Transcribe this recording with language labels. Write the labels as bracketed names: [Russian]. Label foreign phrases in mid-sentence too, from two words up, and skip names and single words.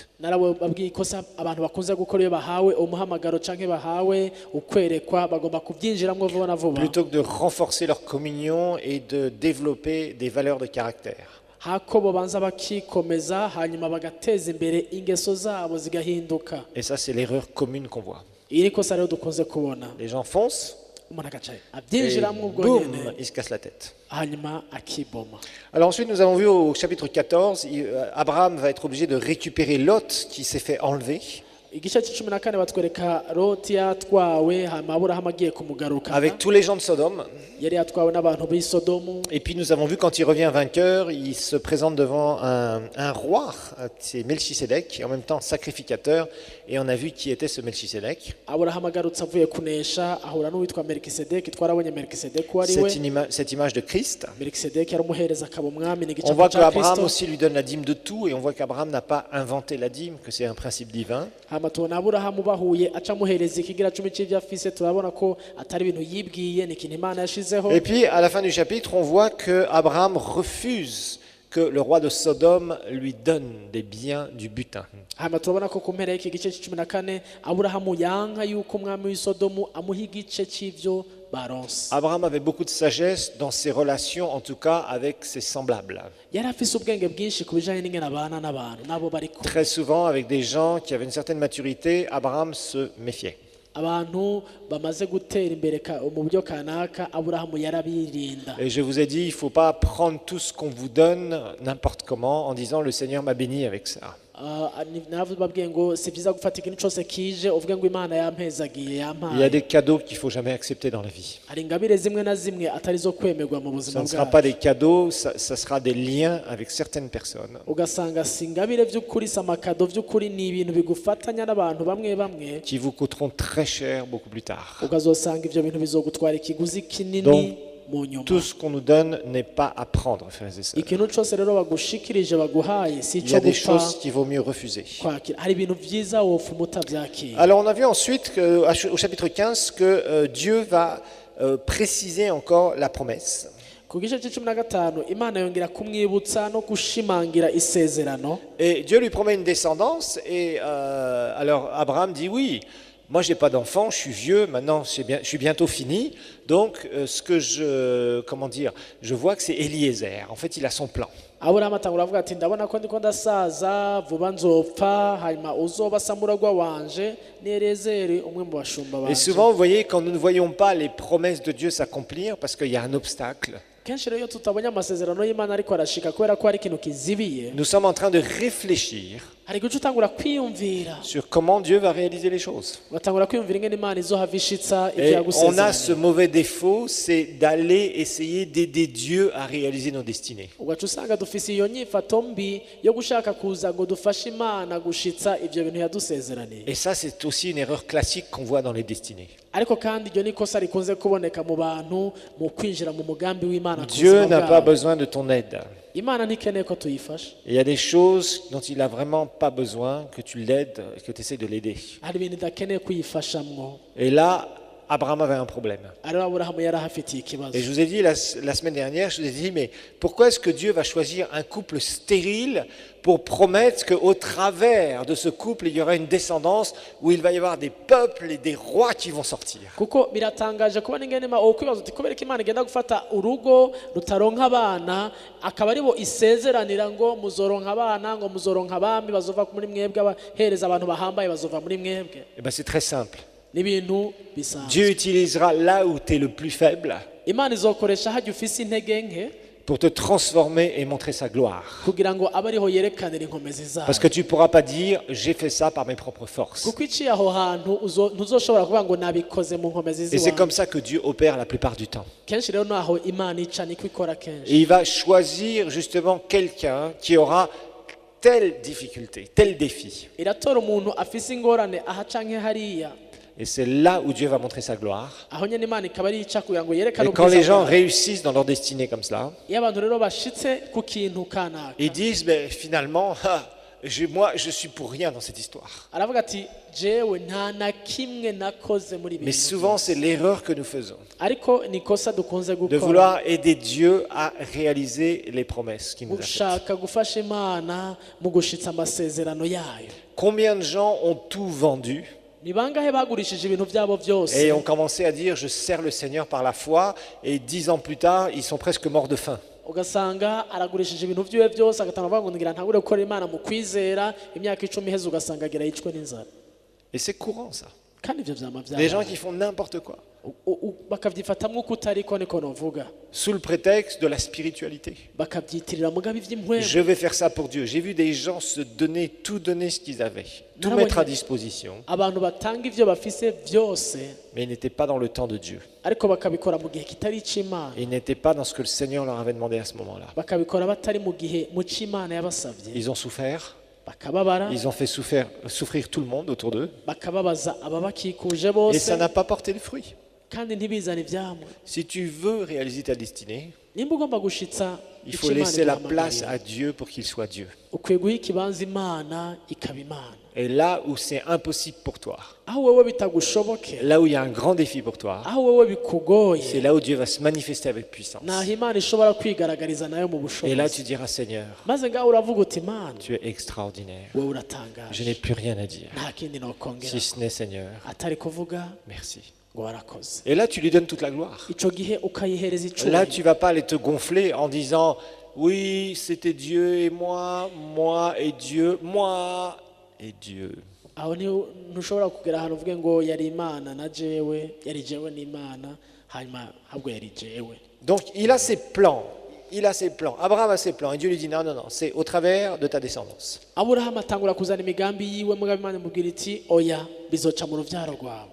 [Rundi] narababwiye ikosa abantu bakunze gukora iyo bahawe umuhamagaro canke bahawe ukwerekwa bagomba kubyinjiramo vuba na vuba, [French] Plutôt que de renforcer leur communion et de développer des valeurs de caractère. [Rundi] hako bobanza bakikomeza hanyuma bagateza imbere ingeso zabo zigahinduka. [French] Et ça, c'est l'erreur commune qu'on voit. [Rundi] iri ni ikosa rero dukunze kubona, [French] Les gens foncent [Rundi] umuntu agaca [French] et [Rundi] abyinjiramo ubwo [French] boum, [Rundi] nyene [French] ils se cassent la tête. [Rundi] hanyuma akiboma. [French] Alors ensuite, nous avons vu au chapitre 14, Abraham va être obligé de récupérer Lot qui s'est fait enlever [Rundi] igice cy'icumi na kane batwereka Loti yatwawe hama Aburahamu agiye kumugaruka, [French] avec tous les gens de Sodome. [Rundi] yari yatwawe n'abantu b'i Sodomu. [French] Et puis nous avons vu quand il revient vainqueur, il se présente devant un roi, c'est Melchisédek, et en même temps sacrificateur. Et on a vu qui était ce Melchisédek. [Rundi] Aburahamu agarutse avuye kunesha ahura n'uwitwa Melikisedeki. Twarabonye Melikisedeki uwo ari we. [French] Cette image de Christ. [Rundi] Melikisedeki yari umuhereza akaba umwami, ni [French] On [Rundi] igicapo [French] voit [Rundi] cya [French] qu'Abraham [Rundi] Kristo. [French] aussi lui donne la dîme de tout, et on voit qu'Abraham n'a pas inventé la dîme, que c'est un principe divin. [Rundi] hama tubona Aburahamu bahuye aca amuhereza ikigira cumi cy'ibyo afise. turabona ko atari ibintu yibwiye, ni ikintu Imana yashizeho. [French] Et puis à la fin du chapitre, on voit que Abraham refuse que le roi de Sodome lui donne des biens du butin. [Rundi] hama turabona ko ku mpera y'iki gice cy'icumi na kane Aburahamu yanka yuko umwami w'i Sodomu amuha igice cy'ibyo baronse. [French] Abraham avait beaucoup de sagesse dans ses relations, en tout cas avec ses semblables. [Rundi] yari afise ubwenge bwinshi ku bijanye n'ingene abana n'abantu nabo bari kumwe. [French] Très souvent, avec des gens qui avaient une certaine maturité, Abraham se méfiait. [Rundi] abantu bamaze gutera imbere mu buryo kanaka Aburahamu yarabirinda. [French] Et je vous ai dit, il ne faut pas prendre tout ce qu'on vous donne n'importe comment en disant le Seigneur m'a béni avec ça. [Rundi] Nababwiye ngo si byiza gufata ikintu cyose kije uvuge ngo Imana yampezagiye [French] Il y a [Rundi] yampaye. [French] des cadeaux qu'il ne faut jamais accepter dans la vie. [Rundi] hari ingabire zimwe na zimwe atari zo kwemerwa mu [French] Ça [Rundi] buzima [French] ne sera [Rundi] bwacu. [French] pas des cadeaux, ça sera des liens avec certaines personnes [Rundi] ugasanga si ingabire by'ukuri, si amakado by'ukuri, ni ibintu bigufatanya n'abantu bamwe bamwe, [French] qui vous coûteront très cher beaucoup plus tard. [Rundi] ukazosanga ibyo bintu bizogutwara ikiguzi kinini [French] Donc, [Rundi] mu nyuma. [French] Tout ce qu'on nous donne n'est pas à prendre, frères et sœurs. [Rundi] ikintu cyose rero bagushikirije baguhaye si [French] Il y [Rundi] cyo [French] a des [Rundi] gupfa [French] choses qu'il vaut mieux refuser. [Rundi] kwakira. hari ibintu byiza wofuma utabyakira. [French] Alors on a vu ensuite au chapitre 15 que Dieu va préciser encore la promesse. [Rundi] ku gice cy'icumi na gatanu Imana yongera kumwibutsa no gushimangira isezerano. [French] Et Dieu lui promet une descendance et alors Abraham dit oui, moi j'ai pas d'enfant, je suis vieux, maintenant je suis bientôt fini, donc ce que je vois que c'est Eliezer, en fait il a son plan. [Rundi] Aburahamu atangura avuga ati ndabona ko ndiko ndasaza vuba nzopfa, hanyuma uzoba samuragwa wanje ni Elezeri umwe mu bashumba [French] Et [Rundi] banje. [French] souvent vous voyez quand nous ne voyons pas les promesses de Dieu s'accomplir parce qu'il y a un obstacle, [Rundi] kenshi rero iyo tutabonye amasezerano y'Imana ariko arashika kubera ko hari ikintu kizibiye, [French] nous sommes en train de réfléchir [Rundi] hari guca utangura kwiyumvira, [French] sur comment Dieu va réaliser les choses. [Rundi] ugatangura kwiyumvira ingene Imana izohava ishitsa ibyo [French] Et on a ce [Rundi] yagusezeranye. [French] mauvais défaut, c'est d'aller essayer d'aider Dieu à réaliser nos destinées. [Rundi] ugaca usanga dufise iyo nyifato mbi yo gushaka kuza ngo dufashe Imana gushitsa ibyo bintu yadusezeraniye. [French] Et ça, c'est aussi une erreur classique qu'on voit dans les destinées. [Rundi] ariko kandi iryo ni ikosa rikunze kuboneka mu bantu mu kwinjira mu mugambi w'Imana ku [French] Dieu [Rundi] buzima [French] n'a pas [Rundi] bwabo. [French] besoin de ton aide. [Rundi] Imana ntikeneye ko tuyifasha. [French] Et il y a des choses dont il n'a vraiment pas besoin que tu l'aides, que tu essaies de l'aider. [Rundi] hari ibintu idakeneye kuyifashamwo. [French] Et là, Abraham avait un problème. [Rundi] ariho Aburahamu yari ahafitiye ikibazo. [French] Et je vous ai dit la semaine dernière, je vous ai dit, mais pourquoi est-ce que Dieu va choisir un couple stérile pour promettre qu'au travers de ce couple, il y aura une descendance où il va y avoir des peuples et des rois qui vont sortir? [Rundi] kuko biratangaje kubona ingene ukwibaza uti kubera ko Imana igenda gufata urugo rutaronka abana akaba aribo isezeranira ngo muzoronka abana, ngo muzoronka abami bazova muri mwebwe, abahereza abantu bahambaye bazova muri mwebwe. [French] Eh bien, c'est très simple. [Rundi] n'ibintu bisanzwe. [French] Dieu utilisera là où tu es le plus faible [Rundi] Imana izokoresha hajya ufise intege nke [French] pour te transformer et montrer sa gloire. [Rundi] kugira ngo abe ariho yerekanira inkomezi zayo. [French] Parce que tu ne pourras pas dire j'ai fait ça par mes propres forces. [Rundi] kuko iciye aho hantu ntuzoshobora kuvuga ngo nabikoze mu nkomezi [French] Et c'est [Rundi] ziwawe. [French] comme ça que Dieu opère la plupart du temps. [Rundi] kenshi rero naho imana ica niko ikora [French] Et [Rundi] kenshi. [French] il va choisir justement quelqu'un qui aura telle difficulté, tel défi. [Rundi] iratora umuntu afise ingorane aha canke hariya, [French] Et c'est là où Dieu va montrer sa gloire. [Rundi] aho nyene imana ikaba ari ica kugira ngo [French] Et [Rundi] yerekane [French] quand les [Rundi] ubwiza [French] gens [Rundi] bwayo. [French] réussissent dans leur destinée comme cela, [Rundi] iyo abantu rero bashitse ku kintu kanaka, [French] ils disent mais finalement, moi je suis pour rien dans cette histoire. [Rundi] aravuga ati jewe nta na kimwe nakoze muri ibi [French] Mais [Rundi] bintu [French] souvent [Rundi] byose." [French] c'est l'erreur que nous faisons, [Rundi] ariko ni ikosa dukunze [French] de [Rundi] gukora, [French] vouloir aider Dieu à réaliser les promesses qu'il nous a faites. [Rundi] gushaka gufasha imana mu gushitsa amasezerano yayo. [French] Combien de gens ont tout vendu [Rundi] ni bangahe bagurishije ibintu byabo byose [French] et ont commencé à dire je sers le Seigneur par la foi et 10 ans plus tard ils sont presque morts de faim. [Rundi] ugasanga aragurishije ibintu byiwe byose agatanga avuga ngo ngira ntangure gukora imana mu kwizera, imyaka 10 iheze ugasanga agira yicwe n'inzara. [French] Et c'est courant ça. [Rundi] kandi ibyo vyama [French] Des gens [Rundi] byabaye [French] qui font n'importe quoi [Rundi] bakavyifatamwo uko utariko niko novuga, [French] sous le prétexte de la spiritualité. [Rundi] bakavyitirira mugabe ivy'impwemu. [French] Je vais faire ça pour Dieu. J'ai vu des gens se donner, tout donner ce qu'ils avaient, tout Non, mettre à oui. disposition, [Rundi] abantu batanga ivyo bafise byose [French] mais ils n'étaient pas dans le temps de Dieu. [Rundi] ariko bakabikora mu gihe kitari ic'imana, [French] Ils n'étaient pas dans ce que le Seigneur leur avait demandé à ce moment-là. [Rundi] bakabikora batari mu gihe mu c'imana yabasavye, [French] Ils ont souffert, [Rundi] bakababara, [French] ils ont fait souffrir tout le monde autour d'eux, [Rundi] bakababaza ababakikuje [French] et [Rundi] bose, [French] ça n'a pas porté de fruit. [Rundi] kandi ntibizane ivyamwe. [French] Si tu veux réaliser ta destinée, [Rundi] nimba ugomba gushitsa [French] il faut laisser la place à Dieu pour qu'il soit Dieu. [Rundi] ukwiye guha ikibanza imana ikaba imana. [French] Et là où c'est impossible pour toi, [Rundi] aho wewe bitagushoboke, [French] là où il y a un grand défi pour toi, [Rundi] aho wewe [French] c'est [Rundi] bikugoye, [French] là où Dieu va se manifester avec puissance. [Rundi] naho imana ishobora kwigaragariza nayo mu [French] Et là [Rundi] bushobozi. [French] tu diras Seigneur, [Rundi] maze ngaho uravuga uti imana [French] tu es extraordinaire. [Rundi] wewe [French] Je [Rundi] uratangaje, [French] n'ai plus rien à dire. [Rundi] nta kindi nokongera [French] Si ce n'est Seigneur, [Rundi] atari kuvuga [French] merci. [Rundi] ngo warakoze. [French] Et là tu lui donnes toute la gloire. [Rundi] ico gihe ukayihereza [French] Là [Rundi] icubahiro. [French] tu vas pas aller te gonfler en disant oui c'était Dieu et moi, moi et Dieu, moi et Dieu. [Rundi] aho ntushobora kugera ahantu uvuge ngo yari imana na jewe, yari jewe n'imana, hanyuma ahubwo yari jewe. [French] Donc il a ses plans. Il a ses plans. Abraham a ses plans. Et Dieu lui dit non, non, non, c'est au travers de ta descendance. [Rundi] aburahamu atangura kuzana imigambi yiwe, mugabe imana imubwira iti oya bizoca mu ruvyaro rwawe.